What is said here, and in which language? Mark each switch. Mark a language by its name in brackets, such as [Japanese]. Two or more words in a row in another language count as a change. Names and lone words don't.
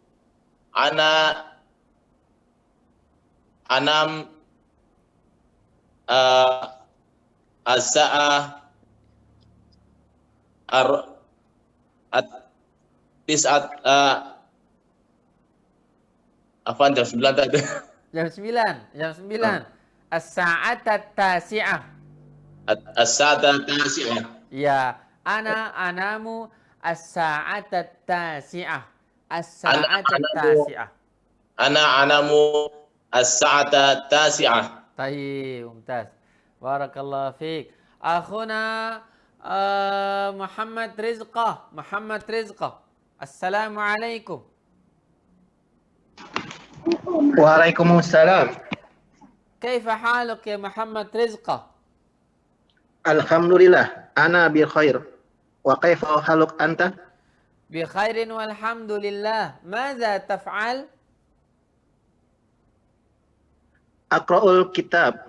[Arabic] الآن الساعة تسعة آفان [Indonesian] jam 9 tadi. Jam 9. [Arabic] الساعة التاسعة. الساعة التاسعة. يا، الآن الساعة التاسعة. الساعة التاسعة. الآن الساعة التاسعة. طيب، ممتاز. بارك الله فيك. أخونا محمد رزقة. السلام عليكم. وعليكم السلام. كيف حالك يا محمد رزقة? الحمد لله، أنا بخير. وكيف حالك أنت? بخير والحمد لله. ماذا تفعل? أقرأ الكتاب.